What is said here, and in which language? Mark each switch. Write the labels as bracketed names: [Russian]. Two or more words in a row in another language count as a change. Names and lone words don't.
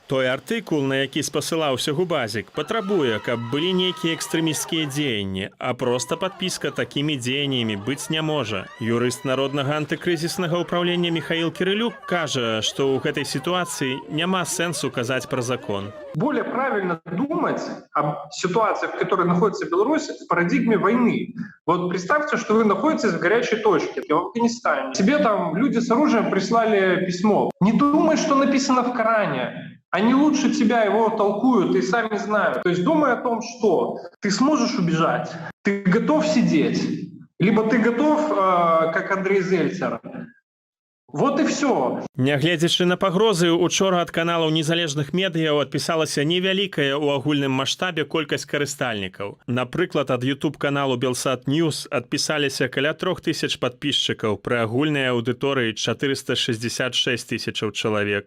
[Belarusian] Той артыкул, на які спасылаўся Губазік, патрабуе, каб былі нейкія экстрэмісцкія дзеянні, а проста падпіска такімі дзеяннямі быць не можа. Юрыст Народнага антыкрызіснага ўпраўлення Михаил Кирилюк кажа, што ў гэтай сітуацыі няма сэнсу казаць пра закон. [Russian] Более правильно думать об ситуации, в которой находится Беларусь, в парадигме войны. Вот представьте, что вы находитесь в горячей точке, в Афганистане. Тебе там люди с оружием прислали письмо. Не думай, что написано в Коране. Они лучше тебя его толкуют и сами знают. То есть думай о том, что ты сможешь убежать, ты готов сидеть, либо ты готов, как Андрей Зельцер. Вот и все. [Belarusian] Нягледзячы на пагрозы, учора ад каналаў незалежных медыяў адпісалася невялікая ў агульным маштабе колькасць карыстальнікаў. Напрыклад, ад YouTube-каналу Белсат News адпісаліся каля 3000 падпісчыкаў пры агульнай аўдыторыі 466 тысячаў чалавек.